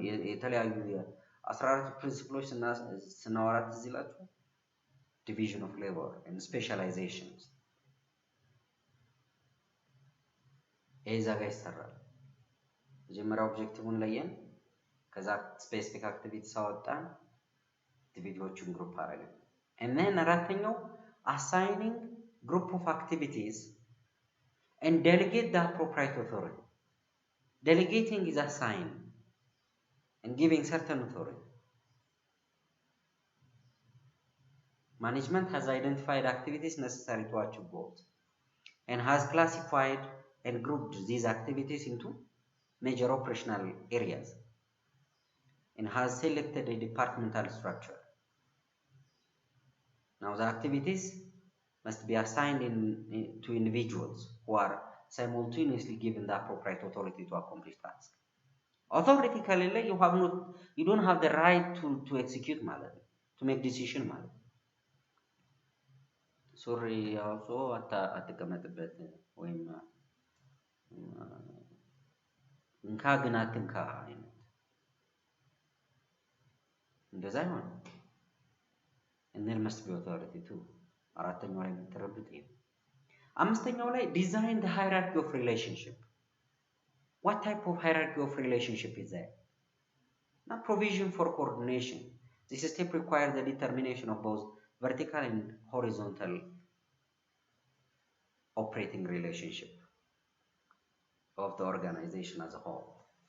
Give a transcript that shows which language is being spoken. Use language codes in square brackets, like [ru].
[am] የተለያዩ 14 ፕሪንሲፕሎች ስናወራት እዚህ ላችሁ [en] division of labor and specializations [am] እዛ ጋር ይሰራል። መጀመሪያ ኦብጀክቲቭን ለየን፣ ከዛ ስፔሲፊክ አክቲቪቲ ሳወጣን አክቲቪቲዎቹን ግሩፕ አደረግን። [en] and then [am] አራተኛው [en] assigning group of activities and delegate the appropriate authority. Delegating is assigning and giving certain authority. Management has identified activities necessary to achieve goals and has classified and grouped these activities into major operational areas and has selected a departmental structure. Now the activities must be assigned to individuals who are simultaneously given the appropriate authority to accomplish tasks. Authority [am] ከሌለ [en] you don't have the right to execute [am] ማለት ነው, [en] to make decision ማለት ነው። [am] ሱሪ አውሶ አትቀመጥበት ወይም እንካ ግን አትንካ አይነት እንደዛ ይሆን። [en] and there must be authority too. [am] አራተኛው ላይ የምትረዱት ይሄ። አምስተኛው ላይ [en] design the hierarchy of relationship. What type of hierarchy of relationship is there? Now provision for coordination. This step requires the determination of both vertical and horizontal operating relationship of the organization as a whole.